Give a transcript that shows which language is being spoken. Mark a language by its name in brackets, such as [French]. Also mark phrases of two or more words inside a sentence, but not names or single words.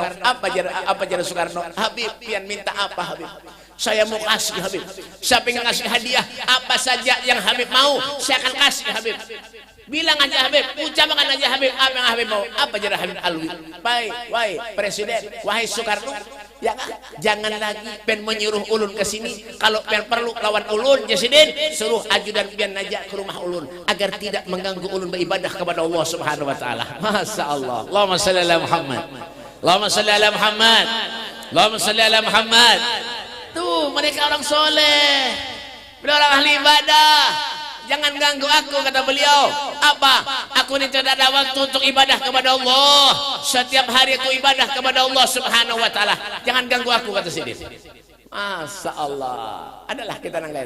[Banjar] Apa jarak Soekarno? Habib, pian minta apa Habib? [Indonesian] Saya mau kasih Habib. Saya pengen kasih hadiah. Apa saja yang Habib mau, saya akan kasih Habib. Bilang aja Habib, ucapkan aja Habib apa yang Habib mau. [Banjar] Apa jarak Habib Alwi? Wahai presiden, wahai Soekarno, [Indonesian] ya kan? [Banjar] Jangan lagi pen menyuruh ulun ke sini. Kalau pen perlu lawan ulun, presiden suruh ajudan pian najak ke rumah ulun agar tidak mengganggu ulun beribadah kepada [Arabic] الله سبحانه وتعالى. ما شاء الله. اللهم صل على محمد. اللهم صل على محمد. اللهم صل على محمد. [Indonesian] Tuh, mereka orang soleh. Beliau orang ahli ibadah. Jangan ganggu aku, kata beliau. Apa? Aku ini tidak ada waktu untuk ibadah kepada Allah. Setiap hari aku ibadah kepada [Arabic] الله سبحانه وتعالى. [Indonesian] Jangan ganggu aku, kata Sidin. [Arabic] ما شاء الله. [Banjar] Adalah kita nangga itu.